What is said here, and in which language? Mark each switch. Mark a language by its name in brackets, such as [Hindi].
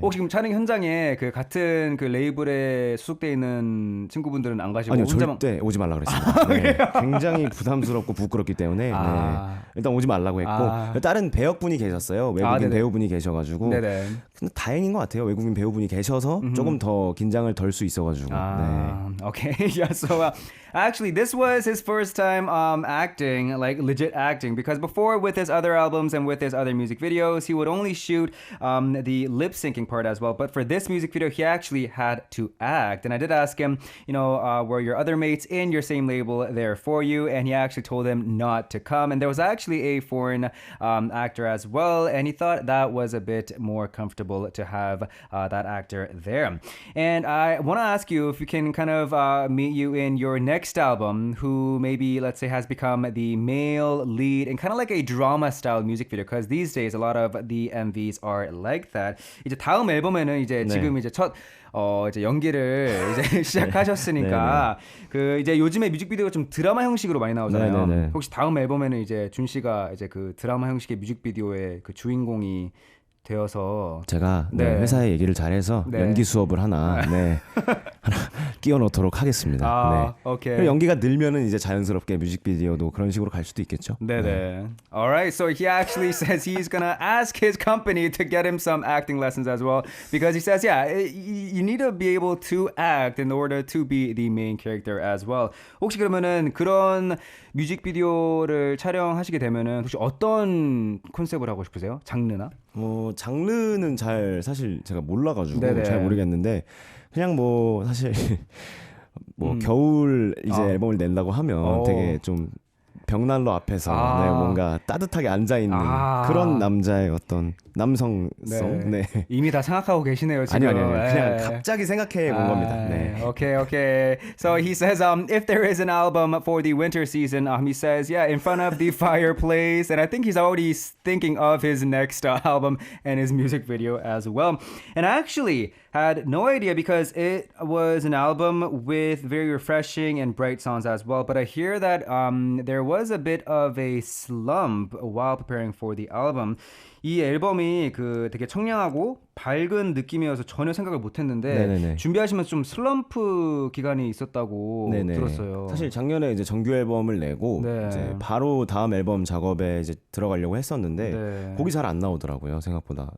[Korean] 혹시 지금 촬영 현장에 그 같은 그 레이블에 소속돼 있는 친구분들은 안 가시고 아니요, 혼자만 절대 오지 말라 그랬습니다. 네, 굉장히 부담스럽고 부끄럽기 때문에 네, 일단 오지 말라고 했고 다른 배역분이 계셨어요. 외국인 네네. 배우분이 계셔가지고 네네. 근데 다행인 것 같아요. 외국인 배우분이 계셔서 조금 더 긴장을 덜 수 있어가지고. 네. [English] Okay. Yeah. So actually, this was his first time acting, like legit acting, because before with his other albums and with his other music videos, he would only shoot the lip syncing part as well. But for this music video, he actually had to act. And I did ask him, were your other mates in your same label there for you? And he actually told them not to come. And there was actually a foreign actor as well, and he thought that was a bit more comfortable to have that actor there. And I want to ask you if we can kind of meet you in your next album, who maybe, let's say, has become the male lead in kind of like a drama style music video, because these days a lot of the MVs are like that. [Korean] 이제 다음 앨범에는 이제 네. 지금 이제 첫 이제 연기를 이제 시작하셨으니까 그 이제 요즘에 뮤직비디오가 좀 드라마 형식으로 많이 나오잖아요. 네네네. 혹시 다음 앨범에는 이제 준 씨가 이제 그 드라마 형식의 뮤직비디오의 그 주인공이 되어서 제가 네. 회사에 얘기를 잘해서 네. 연기 수업을 하나 끼워 넣도록 하겠습니다. 네. [English] 오케이. [Korean] 그리고 연기가 늘면은 이제 자연스럽게 뮤직비디오도 그런 식으로 갈 수도 있겠죠. 네네. [English] Alright, so he actually says he's gonna ask his company to get him some acting lessons as well, because he says, you need to be able to act in order to be the main character as well. [Korean] 혹시 그러면은 그런 뮤직비디오를 촬영하시게 되면은 혹시 어떤 컨셉을 하고 싶으세요? 장르나? 장르는 사실 제가 몰라가지고 네네. 잘 모르겠는데 그냥 뭐 사실 겨울 이제 앨범을 낸다고 하면 되게 좀 벽난로 앞에서 뭔가 따뜻하게 앉아 있는 그런 남자의 어떤 남성성. 네. 이미 다 생각하고 계시네요 지금. 아니요. 그냥 갑자기 생각해 본 겁니다. 네. [English] Okay. So he says, if there is an album for the winter season, he says, in front of the fireplace, and I think he's already thinking of his next album and his music video as well. And I actually had no idea, because it was an album with very refreshing and bright songs as well. But I hear that there was a bit of a slump while preparing for the album. [Korean] 이 앨범이 그 되게 청량하고 밝은 느낌이어서 전혀 생각을 못했는데 네네네. 준비하시면서 좀 슬럼프 기간이 있었다고 네네. 들었어요. 사실 작년에 이제 정규 앨범을 내고 이제 바로 다음 앨범 작업에 이제 들어가려고 했었는데 곡이 잘 안 나오더라고요 생각보다.